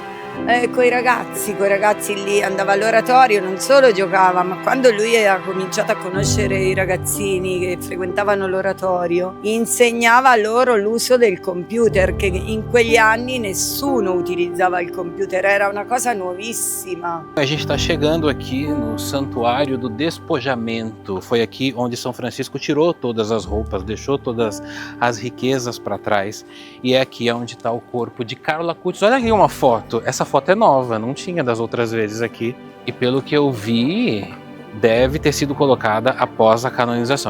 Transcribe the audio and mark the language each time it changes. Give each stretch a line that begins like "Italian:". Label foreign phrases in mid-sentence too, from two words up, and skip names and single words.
Italian: Coi ragazzi lì andava all'oratorio, non solo giocava, ma quando lui ha cominciato a conoscere i ragazzini che frequentavano l'oratorio, insegnava loro l'uso del computer, che in quegli anni nessuno utilizzava il computer, era una cosa nuovissima.
Portuguese: A gente está chegando aqui no Santuário do Despojamento. Foi aqui onde São Francisco tirou todas as roupas, deixou todas as riquezas para trás. E é aqui onde está o corpo de Carlo Acutis. Olha aqui uma foto. Essa foto é nova, não tinha das outras vezes aqui. E pelo que eu vi, deve ter sido colocada após a canonização.